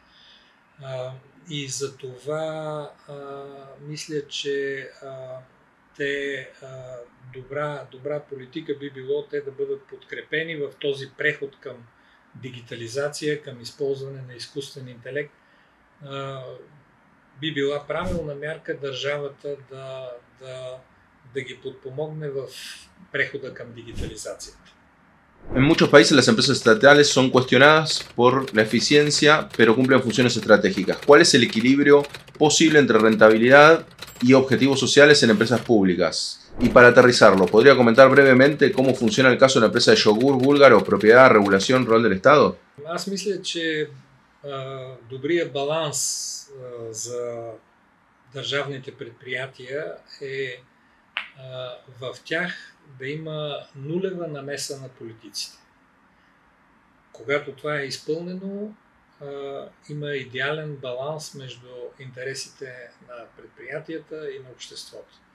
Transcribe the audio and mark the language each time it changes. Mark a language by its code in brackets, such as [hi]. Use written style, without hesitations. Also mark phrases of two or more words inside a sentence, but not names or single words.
[bg] И за това мисля, че добра политика би било те да бъдат подкрепени в този преход към дигитализация, към използване на изкуствен интелект. Би била правилна мярка държавата да ги подпомогне в прехода към дигитализацията. [es] En muchos países las empresas estatales son cuestionadas por la eficiencia, pero cumplen funciones estratégicas. ¿Cuál es el equilibrio posible entre rentabilidad y objetivos sociales en empresas públicas? Y para aterrizarlo, ¿podría comentar brevemente cómo funciona el caso de la empresa de yogur búlgaro, propiedad, regulación, rol del Estado? [bg] Аз мисля, че добрият баланс за държавните предприятия е в тях да има нулева намеса на политиците. Когато това е изпълнено, има идеален баланс между интересите на предприятията и на обществото.